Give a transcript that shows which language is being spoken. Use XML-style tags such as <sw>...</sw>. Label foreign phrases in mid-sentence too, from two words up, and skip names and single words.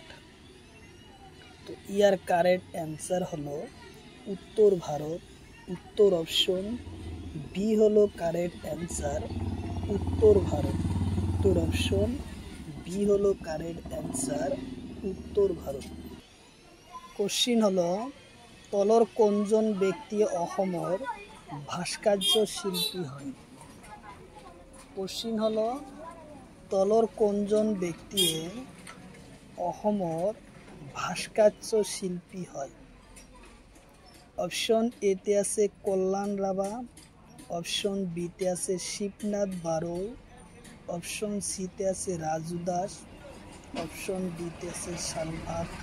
<bn>তো ইয়ার</bn> <en>correct answer</en> <bn>হলো উত্তর ভারত। উত্তর অপশন বি হলো</bn> <en>correct answer,</en> <bn>উত্তর ভারত। উত্তর অপশন বি হলো</bn> <en>correct answer,</en> <bn>উত্তর ভারত।</bn> <as>কোশ্চিন হলো তলৰ কোনজন ব্যক্তিয়ে অসমৰ ভাস্কর্য শিল্পী হয়? কোশ্চিন হলো তলৰ কোনজন ব্যক্তিয়ে অসমৰ ভাস্কর্য শিল্পী হয়? অপশন এতে আছে কল্যাণ রাভা, অপশন বিতে আছে শিবনাথ বারৌ, অপশন সিতে আছে রাজু দাস, অপশন ডিতে আছে শালভাগ।</as>